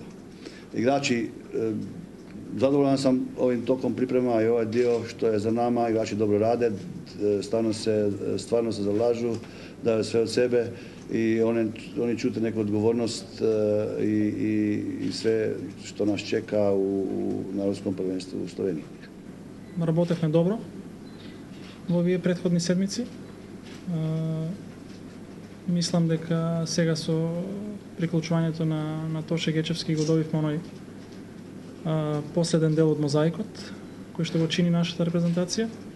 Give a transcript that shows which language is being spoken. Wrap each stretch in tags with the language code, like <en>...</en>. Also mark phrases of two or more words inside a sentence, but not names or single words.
<hr>Igrači, zadovoljan sam ovim tokom priprema i ovaj dio što je za nama, igrači dobro rade, stvarno se zalažu, daju sve od sebe i oni čute neku odgovornost i sve što nas čeka na Europskom prvenstvu u Sloveniji.</hr> <mk>Работевме добро во овие претходни седмици. Мислам дека сега со приклучувањето на Тоше Гечевски го добивме оној последен дел од мозаикот кој што го чини нашата репрезентација.</mk>